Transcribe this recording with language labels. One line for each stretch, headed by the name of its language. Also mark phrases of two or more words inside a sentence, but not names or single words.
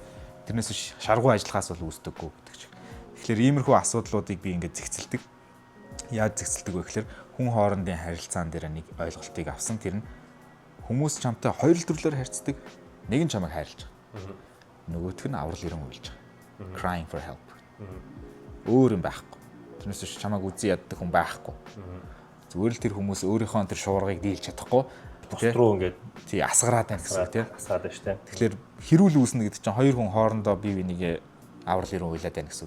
Mongolian: Тэрнээс биш шаргуу ажиллахаас бол үүсдэггүй гэдэг ч. Тэгэхээр иймэрхүү асуудлуудыг би ингээд зэгцэлдэг. Яаж зэгцэлдэг вэ гэхээр хүн хоорондын харилцаан дээр нэг ойлголтыг авсан. Тэр нь хүмүүс чамтай хоёр л төрлөөр харьцдаг. Нэг нь чамайг хайрлаж байгаа. Нөгөөх нь аврал ирэн уйлж байгаа.
English: Crying for help.
Mongolian: Өөр юм байхгүй. Тэрнээс биш чамайг үзий яддаг хүн байхгүй. Зүгээр л тэр хүмүүс өөрийнхөө тэр шуургыг дийлж чадахгүй. Бус руу ингээд тий асгараад байна гэсэн үг тий. Асгаад байна шүү дээ. Тэгэхээр хэрүүл үүснэ гэдэг чинь хоёр хүн хоорондоо бие бинийгээ аврал ирэн уйлаад байна гэсэн үг.